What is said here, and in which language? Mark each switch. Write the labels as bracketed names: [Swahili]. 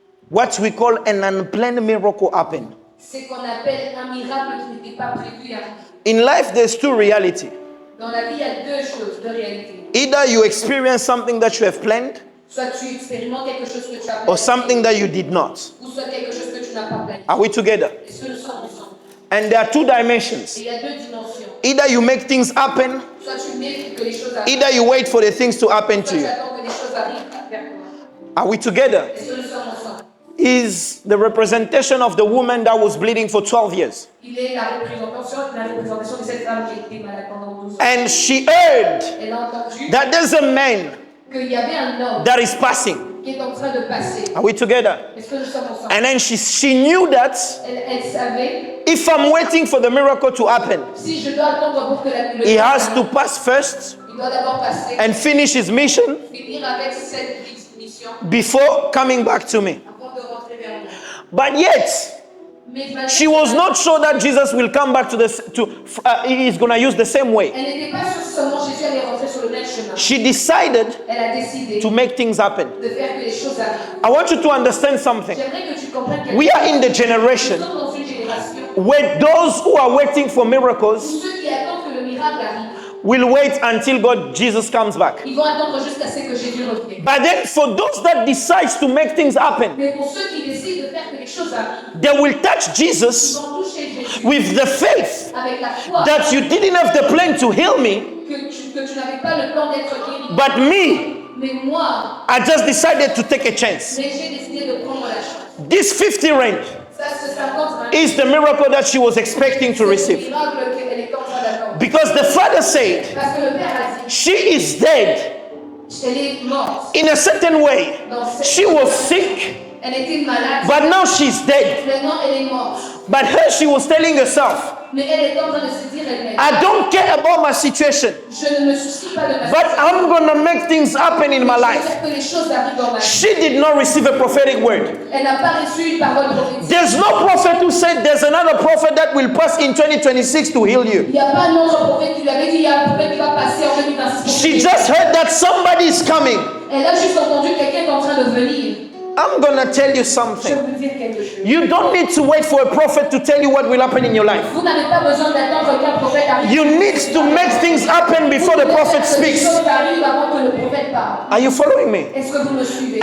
[English] what we call an unplanned miracle happened. [French] C'est qu'on appelle un miracle qui n'était pas prévu d'arriver. [English] In life, there's two realities. [French] Dans la vie, il y a deux choses, deux réalités. [English] Either you experience something that you have planned, [French] soit tu expérimentes quelque chose que tu as planifié, [English] or something that you did not. [French] ou soit quelque chose que tu n'as pas planifié. [English] Are we together? [French] Est-ce que nous sommes ensemble? [English] And there are two dimensions. [French] Et il y a deux dimensions. [English] Either you make things happen, [French] Soit tu mérites que les choses arrivent. [English] either you wait for the things to happen to [French] Soit tu [English] you. [French] attends que les choses arrivent vers toi. [English] Are we together? [French] Est-ce que nous sommes ensemble? [English] Is the representation of the woman that was bleeding for 12 years. [French] Il est la représentation de cette femme qui était malade pendant 12 ans. [English] And she heard [French] Elle a entendu [English] that there's a man [French] qu'il y avait un homme [English] that is passing. [French] qui est en train de passer. [English] Are we together? [French] Est-ce que nous sommes ensemble? [English] And then she knew that [French] Elle savait, [English] if I'm waiting for the miracle to happen, [French] si je dois attendre pour que le [English] he has to pass first [French] il doit d'abord passer, [English] and finish his mission [French] finir avec cette mission [English] before coming back to me. [French] avant de rentrer vers moi. [English] But yet, [French] Mais [English] she was not sure that Jesus will come back he's going to use the same way. [French] elle n'était pas sûre seulement Jésus allait rentrer sur le même chemin. [English] She decided [French] Elle a décidé [English] to make things happen. [French] de faire que les choses arrivent. [English] I want you to understand something. [French] J'aimerais que tu comprennes que [English] We are in the generation [French] nous sommes dans une génération [English] where those who are waiting for [French] où [English] miracles [French] ceux qui attendent que le miracle arrive, [English] will wait until Jesus comes back. [French] ils vont attendre jusqu'à ce que Jésus revienne. [English] But then for those that decides to make things happen, [French] Mais pour ceux qui décident de faire que les choses arrivent, [English] they will touch [French] ils [English] Jesus [French] vont toucher Jésus [English] with the faith [French] avec la foi [English] that you didn't have the plan to heal me, [French] que tu n'avais pas le plan d'être guéri. [English] but me, [French] Mais moi, [English] I just decided to take a chance. [French] mais j'ai décidé de prendre la chance. [English] This 50 rand [French] Ça, ce 50 [English] is the miracle that she was expecting to [French] c'est le [English] receive. [French] miracle qu'elle est en train d'attendre. [English] Because the father said, [French] Parce que le Père a dit, [English] she is dead. [French] elle est morte. [English] In a certain way, she was sick, [French] Elle était malade. [English] but now she's dead. [French] Maintenant, elle est morte. [English] But her, she was telling herself, [French] Mais elle est en train de se dire elle-même, [English] I don't care about my situation, [French] je ne me soucie pas de ma [English] but I'm going to make things happen in my [French] Je veux [English] life. [French] faire que les choses arrivent dans ma vie. [English] She did not receive a prophetic word. [French] Elle n'a pas reçu une parole prophétique. [English] There's no prophet who said there's another prophet that will pass in 2026 to heal you. [French] Il n'y a pas un autre prophète qui lui avait dit il y a un prophète qui va passer en 2026. [English] She just heard that somebody is coming. [French] Elle a juste entendu quelqu'un est en train de venir. [English] I'm going to tell you [French] Je [English] something. [French] veux dire quelque chose. [English] You don't need to wait for a prophet to tell you what will happen in your life. [French] Vous n'avez pas besoin d'attendre qu'un prophète arrive. [English] You need to make things happen before the prophet [French] Les [English] speaks. [French] choses arrivent avant que le prophète parle. [English] Are you following me? [French] Est-ce que vous me suivez?